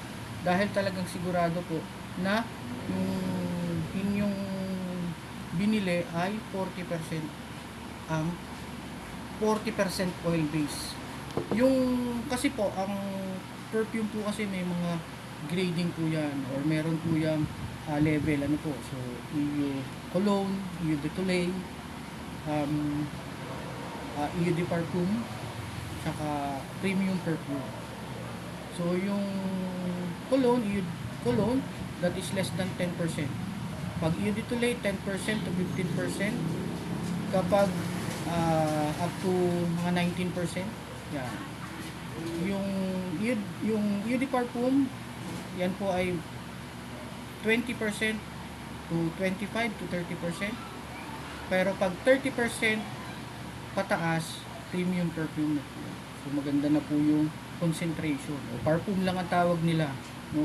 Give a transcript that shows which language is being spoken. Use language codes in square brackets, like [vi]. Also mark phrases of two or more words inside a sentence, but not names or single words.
[tl] Dahil talagang sigurado po na yung inyong binili ay 40% ang 40% oil base. Yung kasi po ang perfume po kasi may mga grading po yan or meron po yung level ano po. So yung cologne, [fr] eau de toilette, eau de parfum, [tl] saka [en] premium perfume. [tl] So yung cologne [en] that is less than 10%. [tl] Pag [fr] eau de toilette [tl] 10% to 15%. Kapag up to mga 19%, yan. Yung [fr] eau de parfum, [tl] yan po ay 20% to 25 to 30%. Pero pag 30% pataas, [en] premium perfume [tl] na po. So maganda na po yung concentration. O parfum lang ang tawag nila, no?